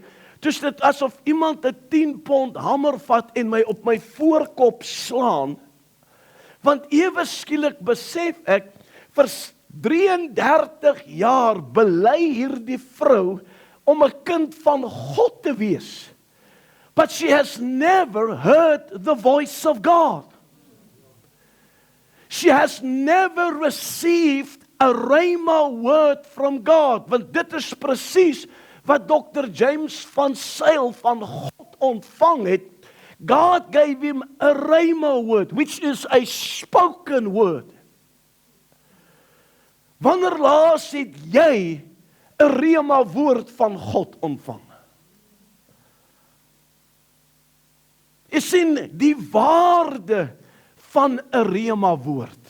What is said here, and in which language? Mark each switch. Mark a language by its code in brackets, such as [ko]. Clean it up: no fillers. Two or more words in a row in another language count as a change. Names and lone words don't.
[af] Toe is dit asof iemand 'n 10 pond hamer vat en my op my voorkop slaan. Want ewe skielik besef ek, vir 33 jaar bely hierdie vrou om 'n kind van God te wees. [en] But she has never heard the voice of God. She has never received a rhema word from God. [af] Want dit is presies wat Dr. James van Zyl van God ontvang het. [en] God gave him a rhema word, which is a spoken word. [af] Wanneer laas het jy 'n rhema woord van God ontvang? Jy sien die waarde van 'n rhema woord.